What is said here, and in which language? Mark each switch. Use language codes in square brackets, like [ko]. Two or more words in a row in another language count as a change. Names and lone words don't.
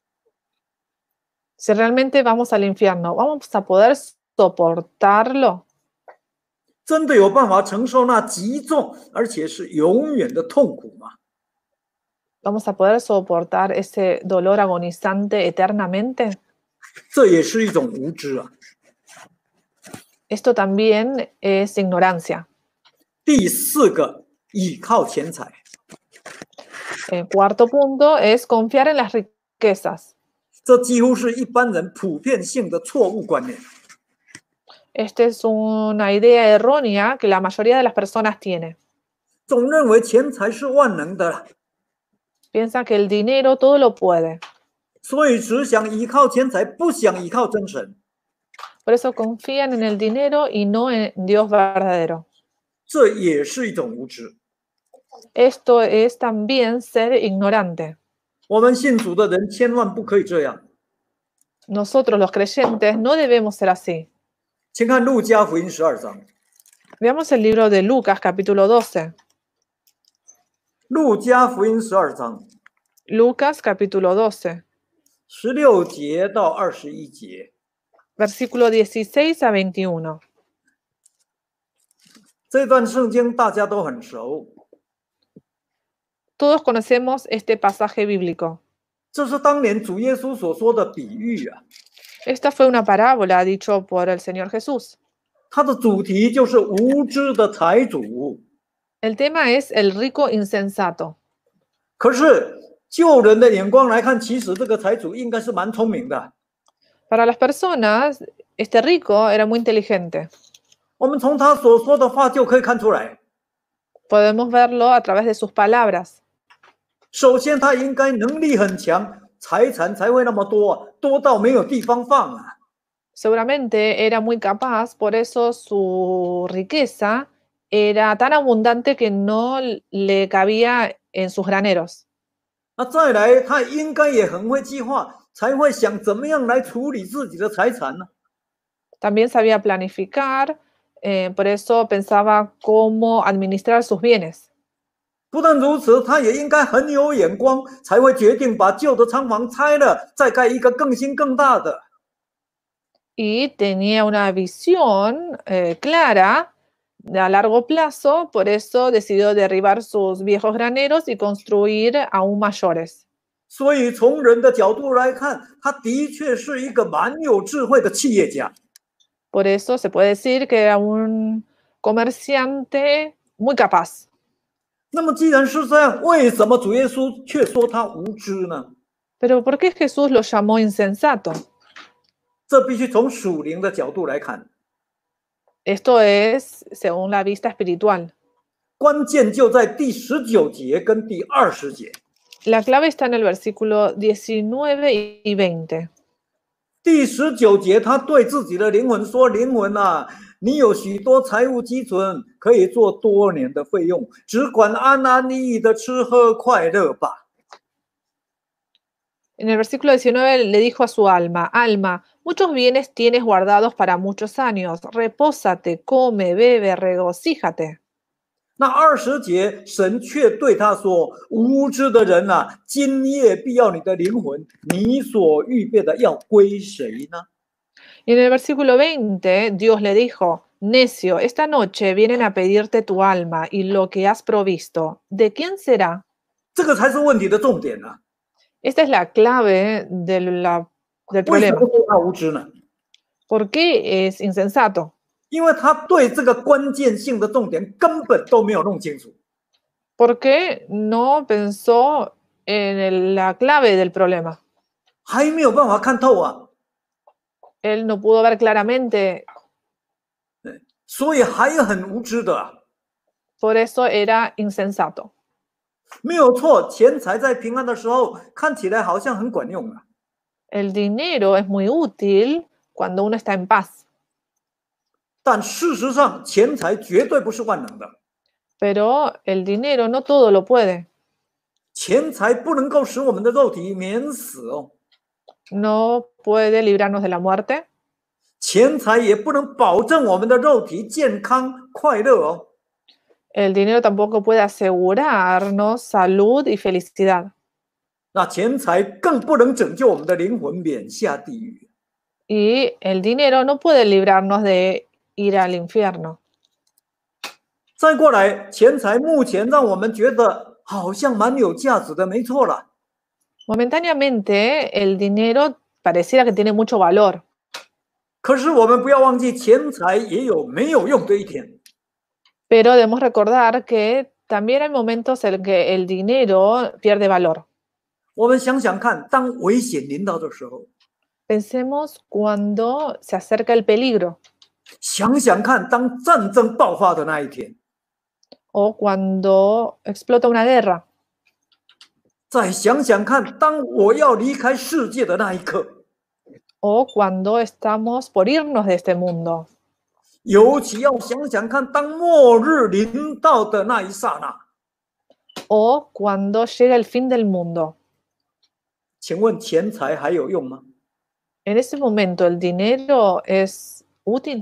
[es] Si realmente vamos al infierno, ¿vamos a poder soportarlo? [zh] 真的有办法承受那极重而且是永远的痛苦吗？ [es] ¿Vamos a poder soportar ese dolor agonizante eternamente? [zh] 这也是一种无知啊！ [es] Esto también es ignorancia. [zh] 第四个，倚靠钱财。 [es] El cuarto punto es confiar en las riquezas. [zh] 这几乎是一般人普遍性的错误观念。 [es] Esta es una idea errónea que la mayoría de las personas tiene. [zh] 总认为钱财是万能的， [es] Piensa que el dinero todo lo puede. [zh] 所以只想依靠钱财，不想依靠真神。 [es] Por eso confían en el dinero y no en Dios verdadero. [zh] 这也是一种无知。 [es] Esto es también ser ignorante. [zh] 我们信主的人千万不可以这样。 [es] Nosotros los creyentes no debemos ser así. [zh] 请看路加福音12章， [es] Veamos el libro de Lucas capítulo 12. [zh] 路加福音12章 [es] Lucas capítulo 12, [zh] 16 节到21节， [es] versículo 16 a 21. [zh] 这段圣经大家都很熟， [es] Todos conocemos este pasaje bíblico. [zh] 这是当年主耶稣所说的比喻啊。 [es] Esta fue una parábola dicho por el Señor Jesús. [zh] 它的主题就是无知的财主。 [es] El tema es el rico insensato. [zh] 可是就人的眼光来看，其实这个财主应该是蛮聪明的。 [es] Para las personas, este rico era muy inteligente. [zh] 我们从他所说的话就可以看出来， [es] Podemos verlo a través de sus palabras. [zh] 首先他应该能力很强，财产才会那么多，多到没有地方放啊。 [es] Seguramente era muy capaz, por eso su riqueza era tan abundante que no le cabía en sus graneros. [zh] 那再来，他应该也很会计划，才会想怎么样来处理自己的财产呢？ [es] También sabía planificar, por eso pensaba cómo administrar sus bienes. [zh] 不但如此，他也应该很有眼光，才会决定把旧的仓房拆了，再盖一个更新更大的。 [es] Y tenía una visión clara a largo plazo, por eso decidió derribar sus viejos graneros y construir aún mayores. [zh] 所以从人的角度来看，他的确是一个蛮有智慧的企业家。 [es] Por eso se puede decir que era un comerciante muy capaz. [zh] 那么既然是这样，为什么主耶稣却说他无知呢？ [es] Pero ¿por qué Jesús lo llamó insensato? [zh] 这必须从属灵的角度来看， [es] Esto es según la vista espiritual. [zh] 关键就在第19节跟第20节。 [es] La clave está en el versículo 19 y 20. [zh] 第19节，他对自己的灵魂说：“灵魂啊，你有许多财物积存，可以做多年的费用，只管安安逸逸的吃喝快乐吧。” [es] En el versículo 19 le dijo a su alma, alma, muchos bienes tienes guardados para muchos años, repósate, come, bebe, regocíjate. [zh] 那20节，神却对他说：“无知的人啊，今夜必要你的灵魂，你所预备的要归谁呢？” [es] Y en el versículo 20, Dios le dijo, necio, esta noche vienen a pedirte tu alma y lo que has provisto, ¿de quién será? [zh] 这个才是问题的重点啊！ [es] Esta es la clave del [zh] 为什么 [es] problema. [zh] 说他无知呢？ [es] ¿Por qué es insensato? [zh] 因为他对这个关键性的重点根本都没有弄清楚。 [es] Porque no pensó en la clave del problema. [zh] 还没有办法看透啊， [es] Él no pudo ver claramente, [zh] 所以还很无知的啊。 [es] por eso era insensato. [zh] 没有错，钱财在平安的时候看起来好像很管用啊， [es] El dinero es muy útil cuando uno está en paz, [zh] 但事实上，钱财绝对不是万能的， [es] pero el dinero no todo lo puede. [zh] 钱财不能够使我们的肉体免死哦， [es] No puede librarnos de la muerte, [zh] 钱财也不能保证我们的肉体健康快乐哦。 [es] el dinero tampoco puede asegurarnos salud y felicidad. [zh] 那钱财更不能拯救我们的灵魂免下地狱。 [es] Y el dinero no puede librarnos de ir al infierno. [zh] 再过来，钱财目前让我们觉得好像蛮有价值的，没错了。 [es] Momentáneamente, el dinero pareciera que tiene mucho valor, [zh] 可是我们不要忘记，钱财也有没有用的一天。 [es] pero debemos recordar que también hay momentos en que el dinero pierde valor. [zh] 我们想想看，当危险临到的时候， [es] Pensemos cuando se acerca el peligro [zh] 想想看，当战争爆发的那一天， [es] o cuando explota una guerra [zh] 再想想看，当我要离开世界的那一刻， [es] o cuando estamos por irnos de este mundo. [zh] 尤其要想想看，当末日临到的那一刹那， [es] O cuando llega el fin del mundo. [zh] 请问钱财还有用吗？ [es] En ese momento, ¿el dinero es útil?